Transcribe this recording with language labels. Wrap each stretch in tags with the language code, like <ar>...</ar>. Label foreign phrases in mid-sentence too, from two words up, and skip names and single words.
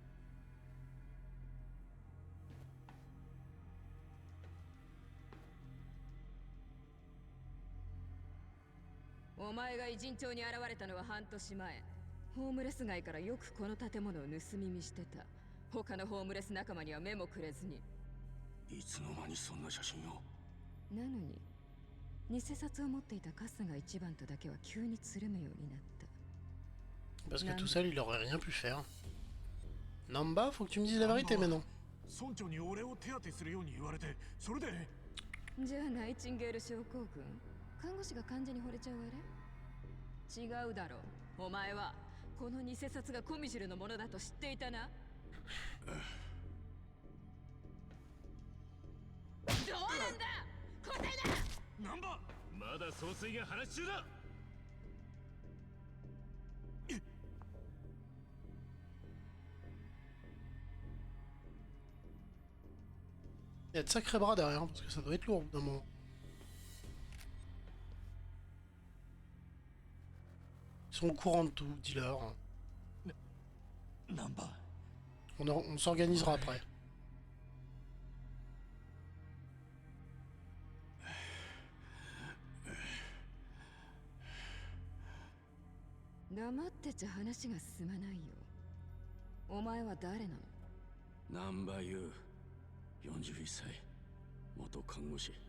<ja>お前が偉人町に現れたのは半年前。ホームレス街からよくこの建物を盗み見してた。他のホームレス仲間には目もくれずに。いつの間にそんな写真を。なのに偽札を持っていた春日一番とだけは急につるむようになった。</ja> <fr>Parce que tout seul, il aurait rien pu faire. Namba, faut que tu me dises la vérité maintenant.</fr> <ja>村長に俺を手当てするように言われて、それで。じゃあナイチンゲール症候群？看護師が患者に惚れちゃうあれ？違うだろう。お前はこの偽札がコミジュルのものだと知っていたな。なんだ答えな。ナンバまだ総帥が話し中だ。</ja> <fr>Il y a de sacrés bras derrière, parce que ça doit être lourd au bout d'un moment. Ils sont au courant de tout, dis-leur. ナンバ On s'organisera après.</fr> <ja>黙ってちゃ話が進まないよ。お前は誰なの？南波優41歳元看護師。</ja>